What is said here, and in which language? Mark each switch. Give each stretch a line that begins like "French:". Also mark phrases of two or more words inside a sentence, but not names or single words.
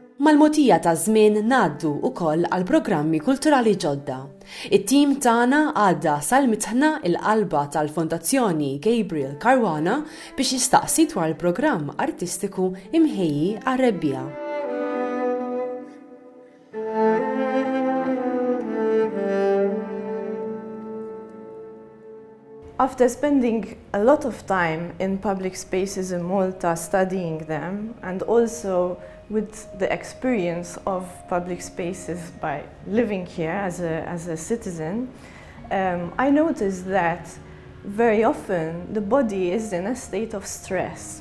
Maltese: Mal-mogħdija taż-żmien ngħaddu wkoll għal programmi kulturali ġodda. It-tim tagħna għadda sal-Mitħna il-qalba tal-Fondazzjoni Gabriel Caruana biex jistaqsi dwar il-programm artistiku mħejji għar-rebbiegħa.
English: After spending a lot of time in public spaces in Malta studying them, and also with the experience of public spaces by living here as a citizen, I noticed that very often the body is in a state of stress.